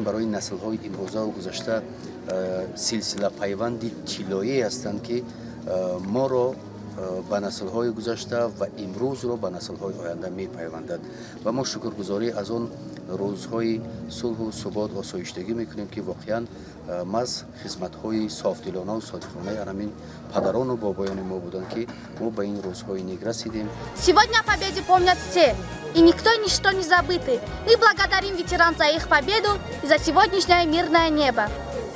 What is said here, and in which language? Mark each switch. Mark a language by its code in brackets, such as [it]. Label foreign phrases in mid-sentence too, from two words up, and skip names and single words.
[tg] барои наслҳои имрӯзаву гузашта силсилапайванди тиллоие ҳастанд ки моро ба наслҳои гузашта ва имрӯзро ба наслҳои оянда мепайвандад ва мо шукргузорӣ аз он рӯзҳои сулҳу субот осоиштагӣ мекунем ки воқеан маз хизматҳои софдилонаву содиқонаи анамин падарону бобоёни мо буданд ки мо ба ин рӯзҳои нек расидем. [ru] Сегодня о победе помнят все, и никто и ничто не забыты. Мы благодарим ветеран за их победу и за сегодняшнее мирное небо.